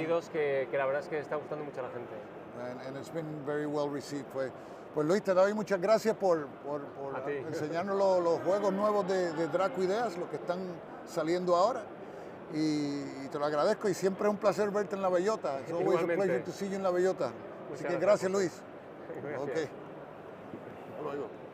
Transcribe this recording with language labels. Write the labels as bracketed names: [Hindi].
[Spanish] divertidos que la verdad es que está gustando mucho a la gente. [English] And it's been very well received. [Spanish] Pues Luis, te doy muchas gracias por enseñarnos los juegos nuevos de Draco Ideas, los que están saliendo ahora. Y te lo agradezco, y siempre es un placer verte en la Bellota. [English] It's always a pleasure to see you [Spanish] en la Bellota. Así que gracias, [English] Luis. [Spanish] Gracias. Okay. Luego.